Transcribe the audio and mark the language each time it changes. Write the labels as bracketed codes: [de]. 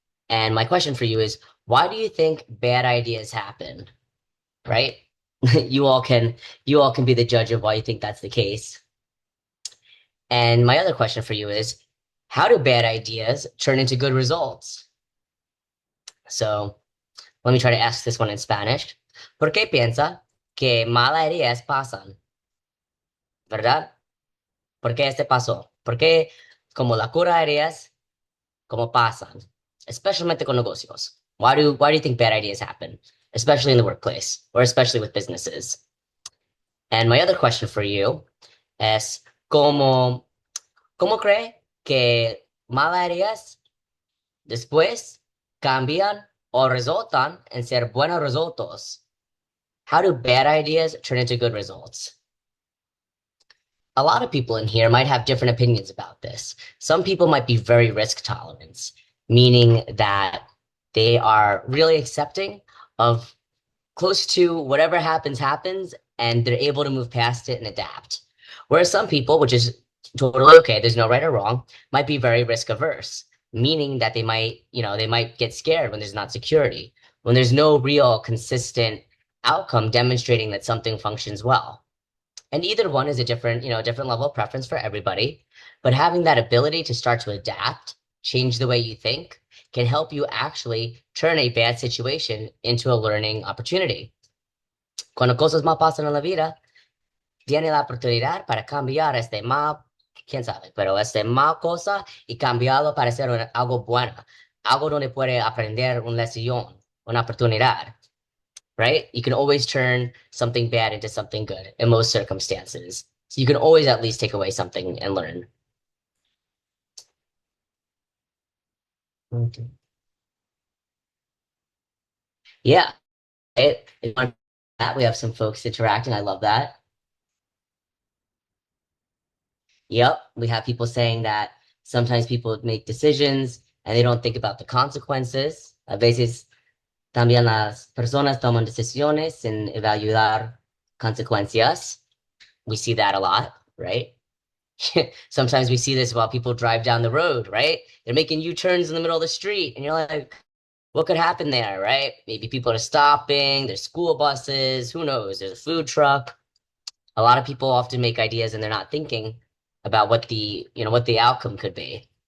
[en] And my question for you is, why do you think bad ideas happen? Right? You all can be the judge of why you think that's the case. And my other question for you is, how do bad ideas turn into good results? So let me try to ask this one in Spanish. [es] ¿Por qué piensa que malas ideas pasan? ¿Verdad? ¿Por qué este pasó? ¿Por qué como la cura ideas, como pasan? Especialmente con negocios. [en] Why do you think bad ideas happen? Especially in the workplace or especially with businesses. And my other question for you [es] es, ¿cómo cree que malas ideas después cambian o resultan en ser buenos resultados? [en] How do bad ideas turn into good results? A lot of people in here might have different opinions about this. Some people might be very risk tolerant, meaning that they are really accepting of close to whatever happens, happens, and they're able to move past it and adapt. Whereas some people, which is totally okay, there's no right or wrong, might be very risk averse, meaning that they might get scared when there's not security, when there's no real consistent outcome demonstrating that something functions well. And either one is a different level of preference for everybody. But having that ability to start to adapt, change the way you think, can help you actually turn a bad situation into a learning opportunity. [es] Cuando cosas mal pasan en la vida, tiene la oportunidad para cambiar este mal, quién sabe, pero este mal cosa y cambiarlo para hacer algo bueno, algo donde puede aprender una una oportunidad, right? [en] You can always turn something bad into something good in most circumstances. So you can always at least take away something and learn. Okay. Yeah, on that we have some folks interacting. I love that. Yep, we have people saying that sometimes people make decisions and they don't think about the consequences. [es] A veces también las personas toman decisiones sin evaluar consecuencias. [en] We see that a lot, right? Sometimes we see this while people drive down the road, right? They're making U-turns in the middle of the street, and you're like, what could happen there, right? Maybe people are stopping, there's school buses, who knows? There's a food truck. A lot of people often make ideas and they're not thinking about what what the outcome could be.